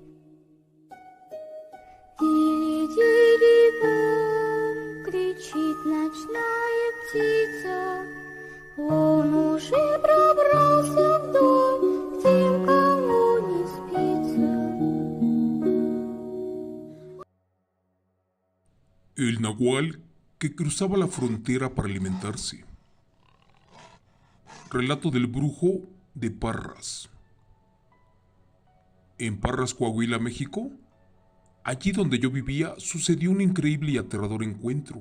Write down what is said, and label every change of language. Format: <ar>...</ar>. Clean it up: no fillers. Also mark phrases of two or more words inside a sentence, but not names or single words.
<ru>Дири-дири-бом, кричит ночная птица, он уже пробрался в дом, к тем, кому не спится.</ru> <es>El nahual que cruzaba la frontera para alimentarse. Relato del brujo de Parras. En Parras, Coahuila, México, allí donde yo vivía, sucedió un increíble y aterrador encuentro.</es>